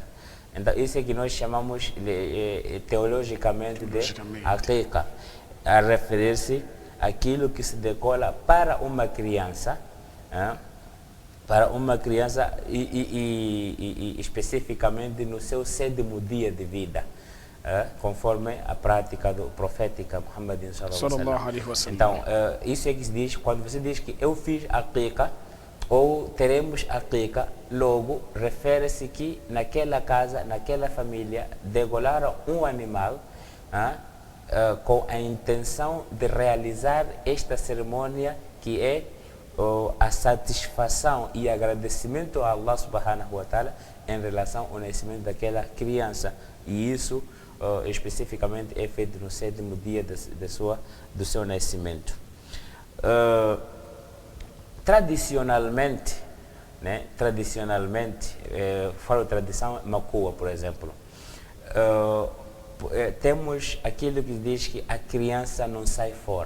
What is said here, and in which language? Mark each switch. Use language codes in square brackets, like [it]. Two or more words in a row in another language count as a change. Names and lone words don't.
[pt] Então, isso é que nós chamamos teologicamente de aqiqa, a referir-se àquilo que se decola para uma criança, e especificamente no seu 7º dia de vida, conforme a prática do profética Muhammad [ar] صلى الله عليه وسلم. [pt] Então, isso é que se diz, quando você diz que eu fiz aqiqa, ou teremos aqiqa, logo refere-se que naquela casa, naquela família, degolaram um animal com a intenção de realizar esta cerimônia, que é a satisfação e agradecimento a Allah [ar] سبحانه وتعالى [pt] em relação ao nascimento daquela criança. E isso especificamente é feito no 7º dia do seu nascimento. Tradicionalmente, falo tradição macua, por exemplo, temos aquilo que diz que a criança não sai fora.